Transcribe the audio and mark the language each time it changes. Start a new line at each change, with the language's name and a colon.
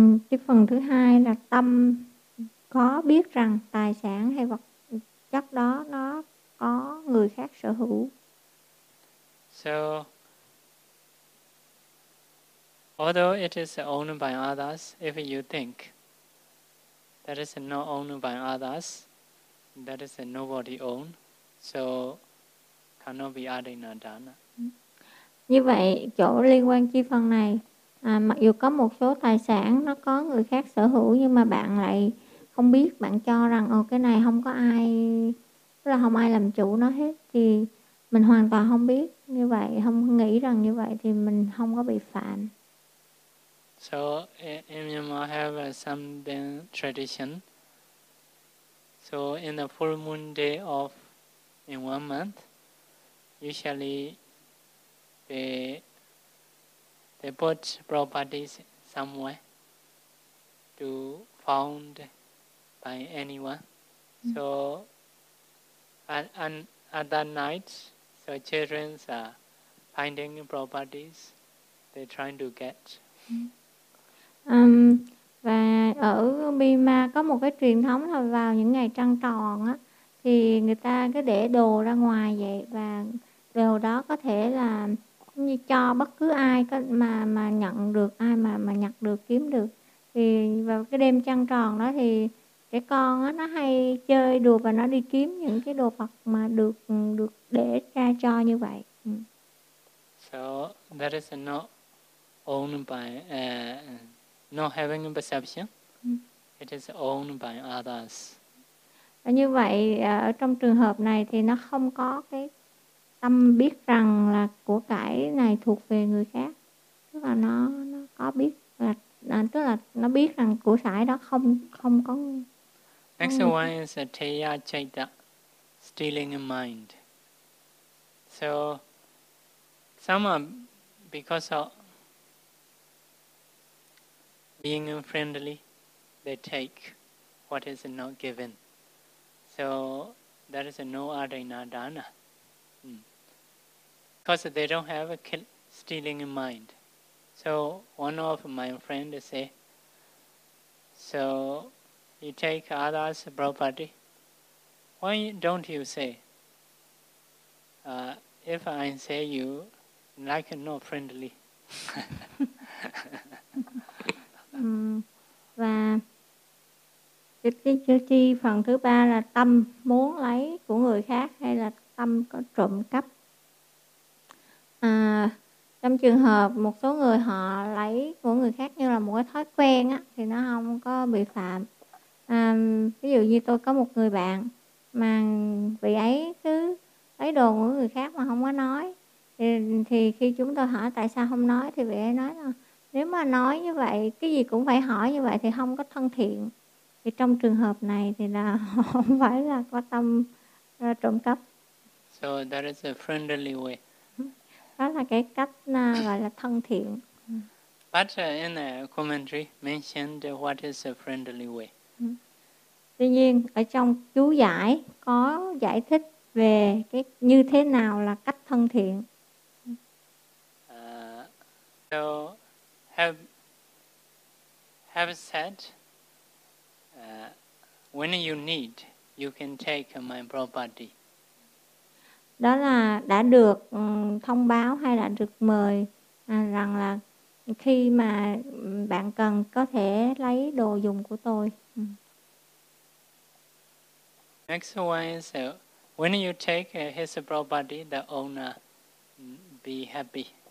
Vietnamese: Chi phần thứ hai là tâm có biết rằng tài sản hay vật chất đó nó có người khác sở hữu.
English: So, although it is owned by others, if you think that is not owned by others, that is nobody own, so cannot be Adinadana.
Vietnamese: Như vậy, chỗ liên quan chi phần này, mặc dù có một số tài sản nó có người khác sở hữu, nhưng mà bạn lại không biết, bạn cho rằng cái này không có ai, tức là không ai làm chủ nó hết, thì mình hoàn toàn không biết như vậy, không nghĩ rằng như vậy thì mình không có bị phạm.
English: So, if you might have some tradition, so in the full moon day of in 1 month, usually they put properties somewhere to found by anyone. So at that night, so children are finding properties they're trying to get.
Vietnamese: Và ở Bima có một cái truyền thống là vào những ngày trăng tròn á, thì người ta cứ để đồ ra ngoài vậy, và đồ đó có thể là như cho bất cứ ai có mà nhận được, ai mà nhặt được, kiếm được. Thì vào cái đêm trăng tròn đó thì trẻ con á, nó hay chơi đùa và nó đi kiếm những cái đồ vật mà được để ra cho như vậy.
English: So that is not owned by not having a perception. It is owned by others.
Vietnamese: Và như vậy ở trong trường hợp này thì nó không có cái tâm biết rằng là của cải này thuộc về người khác. Tức là nó có biết là tức là nó biết rằng của cải đó không có.
English: Next one is a teya chaita, stealing a mind. So some are because of being friendly, they take what is not given. So that is no Adinadana. Because they don't have a stealing in mind. So one of my friend say, so you take others' property. Why don't you say? If I say you like not friendly.
Vietnamese: Và cái phần thứ ba là tâm muốn lấy của người khác hay là tâm có trộm cắp. Trong trường hợp một số người họ lấy của người khác như là một cái thói quen á, thì nó không có bị phạm. Ví dụ như tôi có một người bạn mà vị ấy cứ lấy đồ của người khác mà không có nói, thì khi chúng tôi hỏi tại sao không nói thì vị ấy nói là nếu mà nói như vậy, cái gì cũng phải hỏi như vậy thì không có thân thiện. Thì trong trường hợp này thì là không phải là có tâm trộm cắp.
English: So that is a friendly way.
Vietnamese: Đó là cái cách gọi là thân thiện.
English: But in the commentary mentioned what is a friendly way.
Vietnamese: Tuy nhiên, ở trong chú giải có giải thích về cái như thế nào là cách thân thiện.
English: So, have said, when you need, you can take my property.
Vietnamese: Đó là đã được thông báo hay là được mời rằng là khi mà bạn cần có thể lấy đồ dùng của tôi.
English: Next one is when you take his property, the owner be happy.